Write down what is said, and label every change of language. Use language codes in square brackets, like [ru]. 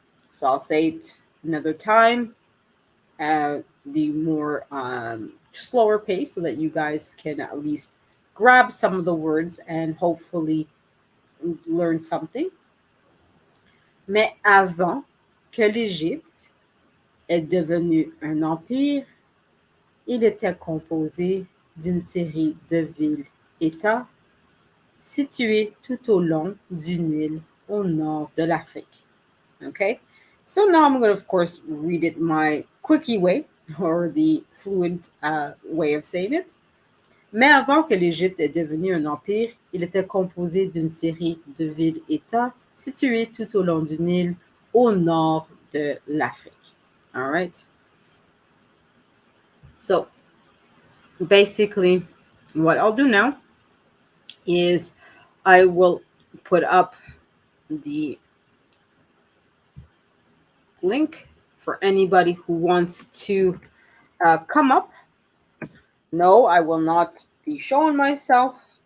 [en] So I'll say it another time, the more slower pace, so that you guys can at least grab some of the words and hopefully learn something. [fr] Mais avant que l'Égypte est devenue un empire, il était composé d'une série de villes-États situées tout au long du Nil au nord de l'Afrique. [en] Okay, so now I'm going to, of course, read it my quickie way, or the fluent way of saying it. [fr] Mais avant que l'Égypte est devenue un empire, il était composé d'une série de villes-États situées tout au long du Nil au nord de l'Afrique. [en] All right. So basically, what I'll do now is I will put up the link for anybody who wants to come up. No, I will not be showing myself.